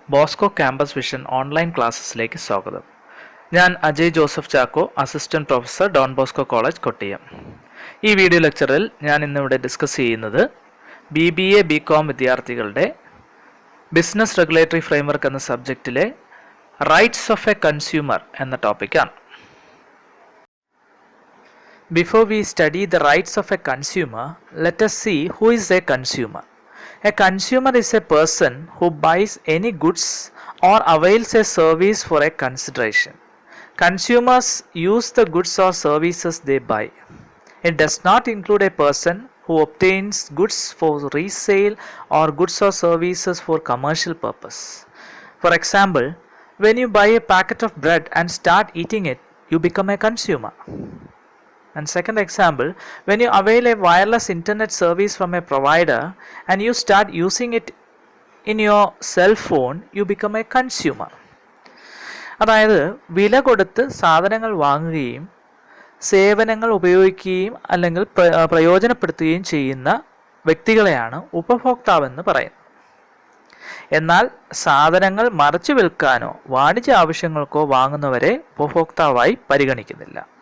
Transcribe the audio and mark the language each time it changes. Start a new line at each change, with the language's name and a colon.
Malayalam: Bosco campus vision online ക്ലാസ്സസിലേക്ക് സ്വാഗതം. ഞാൻ Ajay Joseph Chacko, assistant professor, Don Bosco college, Kottiyam. ഈ video ലെക്ചറിൽ ഞാൻ ഇന്നിവിടെ ഡിസ്കസ് ചെയ്യുന്നത് BBA BCom വിദ്യാർത്ഥികളുടെ ബിസിനസ് റെഗുലേറ്ററി ഫ്രെയിംവർക്ക് എന്ന സബ്ജക്റ്റിലെ റൈറ്റ്സ് ഓഫ് എ കൺസ്യൂമർ എന്ന ടോപ്പിക്കാണ്.
English: Before we study the rights of a consumer, let us see who is a consumer. A consumer is a person who buys any goods or avails a service for a consideration. Consumers use the goods or services they buy. It does not include a person who obtains goods for resale or goods or services for commercial purpose. For example, when you buy a packet of bread and start eating it, you become a consumer. And second example, when you avail a wireless internet service from a provider and you start using it in your cell phone, you become a consumer.
Malayalam: അതായത് വില കൊടുത്ത് സാധനങ്ങൾ വാങ്ങുകയും സേവനങ്ങൾ ഉപയോഗിക്കുകയും അല്ലെങ്കിൽ പ്രയോജനപ്പെടുത്തുകയും ചെയ്യുന്ന വ്യക്തികളെയാണ് ഉപഭോക്താവെന്ന് പറയുന്നത്. എന്നാൽ സാധനങ്ങൾ മറച്ചു വിൽക്കാനോ വാണിജ്യ ആവശ്യങ്ങൾക്കോ വാങ്ങുന്നവരെ ഉപഭോക്താവായി പരിഗണിക്കുന്നില്ല.